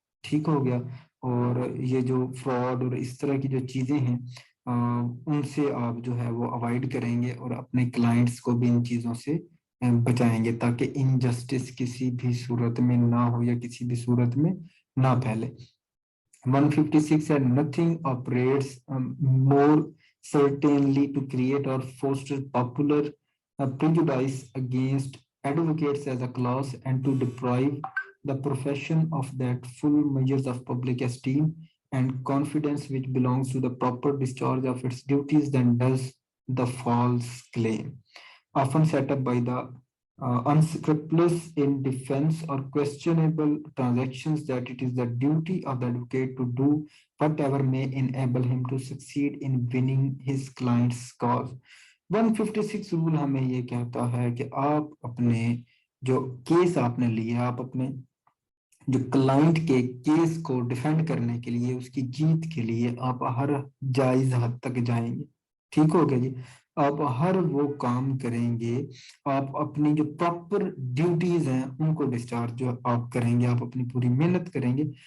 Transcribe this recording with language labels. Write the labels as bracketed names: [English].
[Urdu] ٹھیک ہو گیا؟ اور یہ جو فراڈ اور اس طرح کی جو چیزیں ہیں ان سے آپ جو ہے وہ اوائڈ کریں گے اور اپنے کلائنٹس کو بھی ان چیزوں سے بچائیں گے تاکہ انجسٹس کسی بھی صورت میں نہ ہو یا کسی بھی صورت میں نہ پھیلے. [English] 156 [Urdu] ہے [English] nothing operates more certainly to create or foster popular prejudice against advocates as a class and to deprive the profession of that full measures of public esteem and confidence which belongs to the proper discharge of its duties than does the false claim often set up by the unscrupulous in defense or questionable transactions that it is the duty of the advocate to do whatever may enable him to succeed in winning his client's cause. [Urdu] 156 role ہمیں یہ کہتا ہے کہ آپ اپنے جو case آپ نے لیا آپ اپنے جو کلائنٹ کے کیس کو ڈیفینڈ کرنے کے لیے اس کی جیت کے لیے آپ ہر جائز حد تک جائیں گے. ٹھیک ہو گیا جی؟ آپ ہر وہ کام کریں گے، آپ اپنی جو پراپر ڈیوٹیز ہیں ان کو ڈسچارج جو آپ کریں گے، آپ اپنی پوری محنت کریں گے